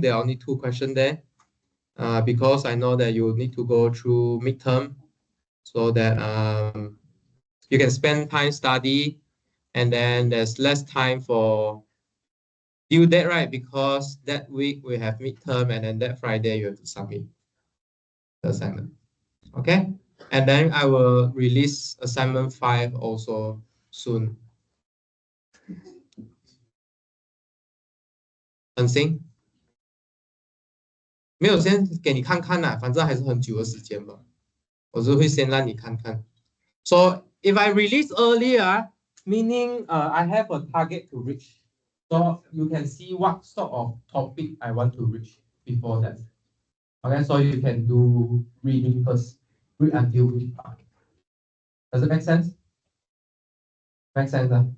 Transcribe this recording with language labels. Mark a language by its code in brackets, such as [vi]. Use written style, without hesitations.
[en] There are only 2 questions there. Because I know that you need to go through midterm so that you can spend time study, and then there's less time for due date, right? Because that week we have midterm, and then that Friday you have to submit the assignment. Okay, and then I will release assignment 5 also soon. [zh] Seng 没有先给你看看啦，反正还是很久的时间嘛，我就会先让你看看。 [en] So if I release earlier, meaning I have a target to reach. So you can see what sort of topic I want to reach before that. Okay, so you can do reading first, read until which part. Does it make sense? Make sense?